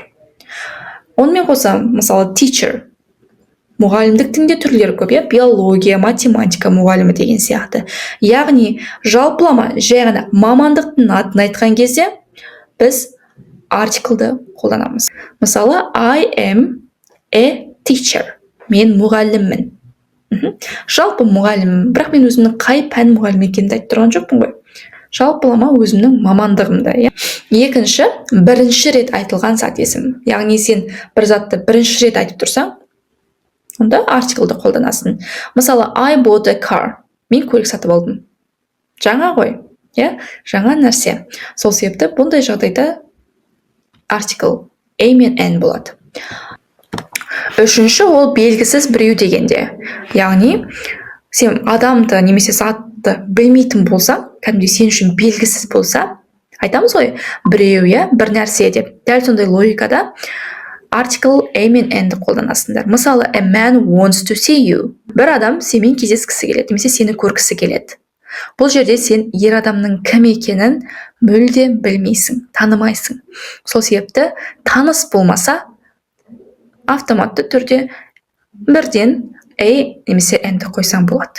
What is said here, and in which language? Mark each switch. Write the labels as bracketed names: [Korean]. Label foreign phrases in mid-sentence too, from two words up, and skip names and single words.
[Kazakh] Онымен қоса, мысалы, teacher, мұғалімдіктің де түрлері көп, биология, математика мұғалімі деген сияқты. Яғни жалпылама жай ғана мамандықтың атын айтқан кезде біз артиклді қолданамыз. Мысалы, [English] I am a teacher. [Kazakh] Мен мұғаліммін. Жалпы мұғаліммін, бірақ мен өзімнің қай пән мұғалім екенімді айтып тұрған жоқпын ғой. Жалпылама өзімнің мамандығымды. Екінші, бірінші рет айтылған зат есім. Яғни сен бір затты бірінші рет айтып тұрсаң, онда артиклді қолданасың. Мысалы, [English] I bought a car. [Kazakh] Мен көлік сатып алдым. Жаңа ғой, жаңа нәрсе. Сол себепті бұндай жағдайда артикл a мен n болады. Үшінші, ол белгісіз біреу дегенде. Яғни, сен адамды немесе затты білмейтін болсаң, кәдімгідей сен үшін белгісіз болса, айтамыз ғой, біреу, бір нәрсе деп. Дәл сондай логикада артикл a мен n-ді қолданасыңдар. Мысалы, [English] a man wants to see you. [Kazakh] Бір адам сенімен кездескісі келеді, немесе сені көргісі келеді. Бұл жерде сен ер адамның кім екенін мүлде білмейсің, танымайсың. Сол себепті таныс болмаса, автоматты түрде бірден a немесе n-ді қойсаң болады.